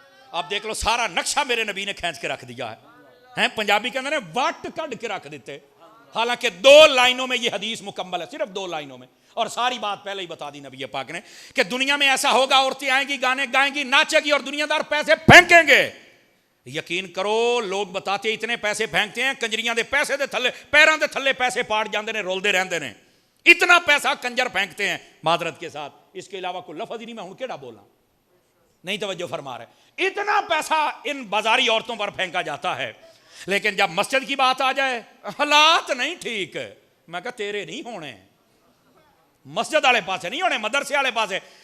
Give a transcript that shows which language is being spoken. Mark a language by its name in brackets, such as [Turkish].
[Urdu] اب دیکھ لو سارا نقشہ میرے نبی نے کھینچ کے رکھ دیا ہے. پنجابی کے اندر واٹ کڈ کے رکھ دیتے. حالانکہ 2 لائنوں میں یہ حدیث مکمل ہے, صرف 2 لائنوں میں, اور ساری بات پہلے ہی بتا دی نبی پاک نے کہ دنیا میں ایسا ہوگا, عورتیں آئیں گی, گانے گائیں گی, ناچے گی اور دنیا دار پیسے پھینکیں گے. یقین کرو لوگ بتاتے اتنے پیسے پھینکتے ہیں, [Punjabi] کنجریاں دے پیسے دے تھلے, پیراں دے تھلے پیسے پاڑ جاندے نے, رولدے رہندے نے. [Urdu] اتنا پیسہ کنجر پھینکتے ہیں معذرت کے ساتھ. اس کے علاوہ کوئی لفظ ہی نہیں میں ہوں کیڑا بولا, نہیں توجہ فرما رہے. اتنا پیسہ ان بازاری عورتوں پر پھینکا جاتا ہے. لیکن جب مسجد کی بات آ جائے حالات نہیں ٹھیک, میں کہا [Punjabi] تیرے نہیں ہونے, مسجد والے پاسے [Urdu] نہیں ہونے, مدرسے والے پاسے.